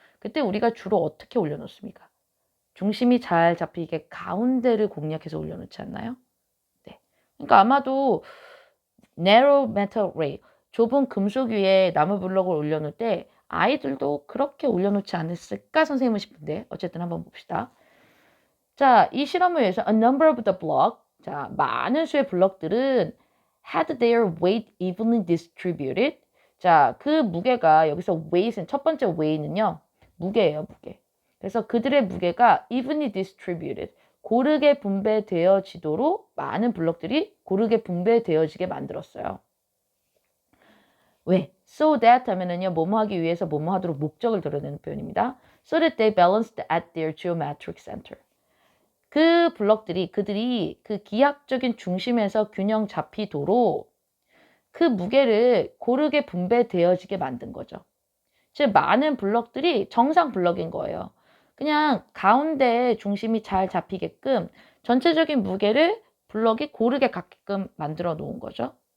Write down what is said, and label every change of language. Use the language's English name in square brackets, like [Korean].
[Korean] 그때 우리가 주로 어떻게 올려놓습니까? 중심이 잘 잡히게 가운데를 공략해서 올려놓지 않나요? 네. 그러니까 아마도 [English] narrow metal rail, [Korean] 좁은 금속 위에 나무 블럭을 올려놓을 때 아이들도 그렇게 올려놓지 않았을까 선생님은 싶은데 어쨌든 한번 봅시다. 자, 이 실험을 위해서 [English] a number of the block, [Korean] 자, 많은 수의 블럭들은 [English] had their weight evenly distributed. [Korean] 자, 그 무게가 여기서 weight은 첫 번째 weight는요. 무게예요, 무게. 그래서 그들의 무게가 [English] evenly distributed. [Korean] 고르게 분배되어지도록 많은 블럭들이 고르게 분배되어지게 만들었어요. 왜? So that 하면은요, 뭐뭐 하기 위해서 뭐뭐 하도록 목적을 드러내는 표현입니다. [English] So that they balanced at their geometric center. [Korean] 그 블럭들이 그들이 그 기하학적인 중심에서 균형 잡히도록 그 무게를 고르게 분배되어지게 만든 거죠. 즉 많은 블럭들이 정상 블럭인 거예요. 그냥 가운데 중심이 잘 잡히게끔 전체적인 무게를 블럭이 고르게 갖게끔 만들어 놓은 거죠.